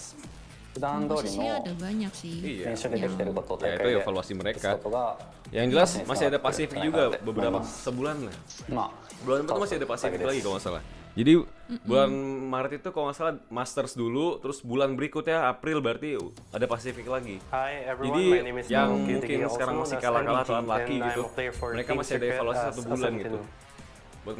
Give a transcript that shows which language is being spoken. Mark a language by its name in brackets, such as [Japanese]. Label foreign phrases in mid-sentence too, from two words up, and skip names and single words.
[Japanese] 普段通り [Indonesian] Posisinya [Japanese] の [Indonesian] ada banyak sih. Iya. [Japanese] 練習でできてることを [Indonesian] Ya [Japanese] 大 [Indonesian] itu [Japanese] 会で [Indonesian] evaluasi [Japanese] 打つ [Indonesian] mereka. [Japanese] ことが [Indonesian] Yang jelas [Japanese] 選手に [Indonesian] masih ada [Japanese] 伝わってく [Indonesian] Pasifik [Japanese] るんじゃない [Indonesian] juga [Japanese] かなって思い [Indonesian] beberapa [Japanese] ます [Indonesian] sebulan lah. [Japanese] まあ [Indonesian] Bulan depan tuh masih ada Pasifik lagi kalau nggak salah. Jadi bulan Maret itu kalau nggak salah Masters dulu, terus bulan berikutnya April berarti ada Pasifik lagi. [English] Hi everyone, [Indonesian] Jadi [English] my name is [Indonesian] yang [English] Naoki, [Indonesian] mungkin [English] also [Indonesian] sekarang [English] known [Indonesian] masih [English] as [Indonesian] kalah-kalah atau [English] NDG, [Indonesian] unlucky [English] and I'm [Indonesian] gitu, [English] a player for [Indonesian] mereka [English] Team [Indonesian] masih ada [English] Secret [Indonesian] evaluasi [English] as [Indonesian] 1 [English] a [Indonesian] bulan [English] 17. [Indonesian] gitu.